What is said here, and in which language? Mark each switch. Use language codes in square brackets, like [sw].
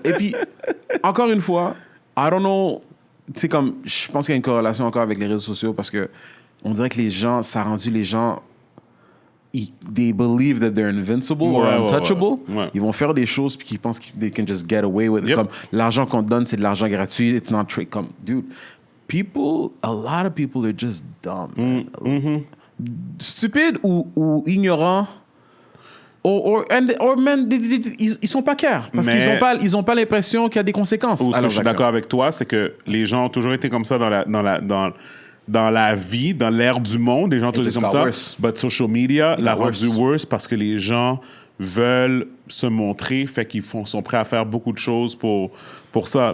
[fr] Et puis, encore une fois, [en] I don't know... [fr] Tu sais, comme, je pense qu'il y a une corrélation encore avec les réseaux sociaux parce que on dirait que les gens, ça a rendu les gens, [en] they believe that they're invincible or untouchable. [fr] Ouais. Ils vont faire des choses puis qu'ils pensent qu'ils [en] can just get away with it. Yep. [fr] Comme l'argent qu'on te donne, c'est de l'argent gratuit. [en] It's not trade. Comme, dude, a lot of people are just dumb. [fr] Stupides ou ignorants. Or men, ils sont pas clairs parce qu'ils ont pas l'impression qu'il y a des conséquences. Ce que je suis d'accord avec toi, c'est que les gens ont toujours été comme ça dans la vie, dans l'ère du monde, les gens ont toujours été comme ça. [en] Worse. [fr] But social media l'a rendu worse parce que les gens veulent se montrer, fait qu'ils sont prêts à faire beaucoup de choses pour ça.